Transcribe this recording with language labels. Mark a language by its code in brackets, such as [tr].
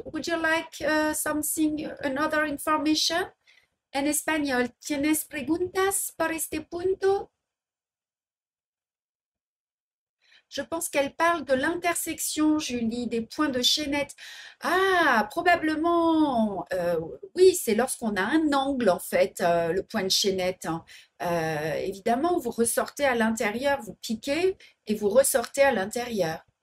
[en] Would you like something, another information? [es] En español, ¿tienes preguntas para este punto? [fr] Je pense qu'elle parle de l'intersection, Julie, des points de chaînette. Ah, probablement. Oui, c'est lorsqu'on a un angle, en fait, le point de chaînette, hein. Évidemment, vous ressortez à l'intérieur, vous piquez et vous ressortez à l'intérieur.